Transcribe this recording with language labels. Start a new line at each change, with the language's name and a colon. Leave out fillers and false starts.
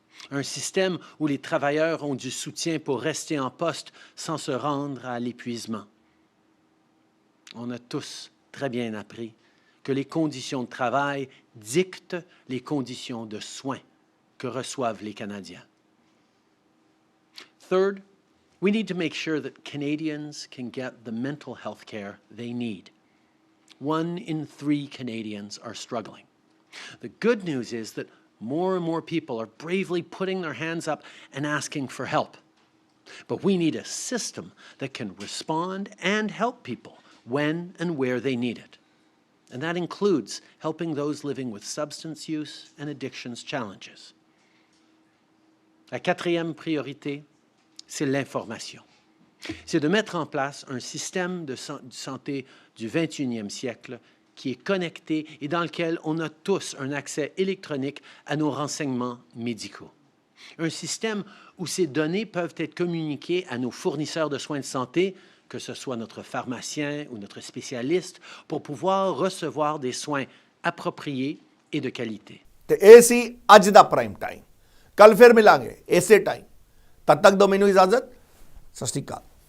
French: Un système où les travailleurs ont du soutien pour rester en poste sans se rendre à l'épuisement. On a tous très bien appris que les conditions de travail dictent les conditions de soins que reçoivent les Canadiens.
English: Third, we need to make sure that Canadians can get the mental health care they need. 1 in 3 Canadians are struggling. The good news is that more and more people are bravely putting their hands up and asking for help. But we need a system that can respond and help people when and where they need it. And that includes helping those living with substance use and addictions challenges.
French: La 4e priorité, c'est l'information. C'est de mettre en place un système de santé du 21e siècle qui est connecté et dans lequel on a tous un accès électronique à nos renseignements médicaux. Un système où ces données peuvent être communiquées à nos fournisseurs de soins de santé, que ce soit notre pharmacien ou notre spécialiste, pour pouvoir recevoir des soins appropriés et de qualité.
Punjabi: ਤੇ ਇਹ ਸੀ ਅੱਜ ਦਾ prime time. ਕੱਲ ਫਿਰ ਮਿਲਾਂਗੇ ਇਸੇ time. ਤਦ ਤੱਕ ਦਿਓ ਮੈਨੂੰ ਇਜਾਜ਼ਤ। ਸਤਿ ਸ਼੍ਰੀ ਅਕਾਲ।